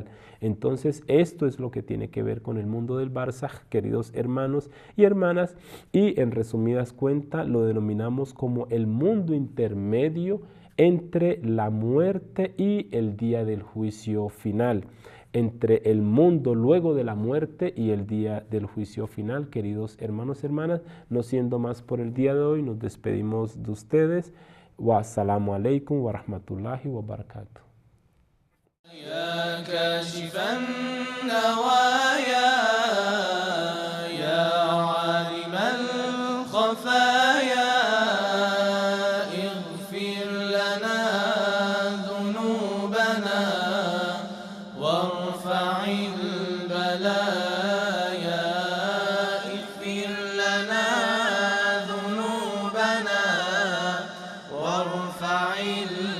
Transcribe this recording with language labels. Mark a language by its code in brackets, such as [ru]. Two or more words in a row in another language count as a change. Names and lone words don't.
[es] Entonces esto es lo que tiene que ver con el mundo del Barzaj, queridos hermanos y hermanas, y en resumidas cuentas lo denominamos como el mundo intermedio entre la muerte y el día del juicio final, entre el mundo luego de la muerte y el día del juicio final. Queridos hermanos y hermanas, no siendo más por el día de hoy, nos despedimos de ustedes. [ar] والسلام عليكم ورحمة الله وبركاته. يا كاشف النوايا يا عالم الخفايا اغفر لنا ذنوبنا وارفع البلايا اغفر لنا ذنوبنا وارفع